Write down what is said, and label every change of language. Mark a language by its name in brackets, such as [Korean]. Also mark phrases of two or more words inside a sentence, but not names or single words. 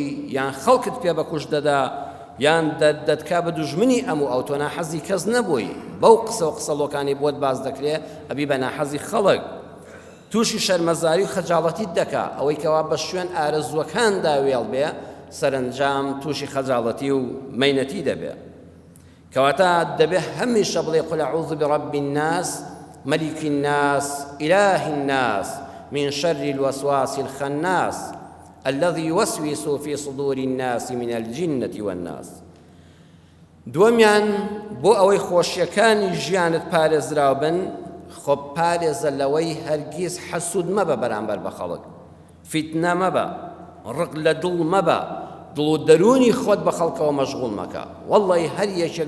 [Central Kurdish] یان خەڵکت پێ بەکوژ دەدا یان دەتکا بە دوژمنی ئەموو ئەو تۆ ناحەزی کەس نەبووی بەو قسە و قسەڵۆکانی بۆت باز دەکرێ ئەبی بە ناحەزی خەڵک تووشی شەرمەزاری و خەجاڵەتیت دەکا ئەوەی کەوا بە شوێن ئارەزوەکاندا وێڵ بێ سەرنجام تووشی خەجاڵەتی و مەینەتی دەبێ کەواتە دەبێ هەمیشە بڵێ [Arabic] قل أعوذ برب الناس ملك الناس إله الناس من شر الوسواس الخناس الذي يوسوس في صدور الناس من الجنة والناس [Central Kurdish] دووەمیان بۆ ئەوەی خۆشیەکانی ژیانت پارێزراو بن خۆ پارێزە لەوەی هەرگیز حەسوود مەبە بەرامبەر بە خەڵک فیتنە مەبە ڕق لە دڵ مەبە دڵ و دەرونی خۆت بە خەڵکەوە مەشغوڵ مەکە وەڵڵی هەر یەکێک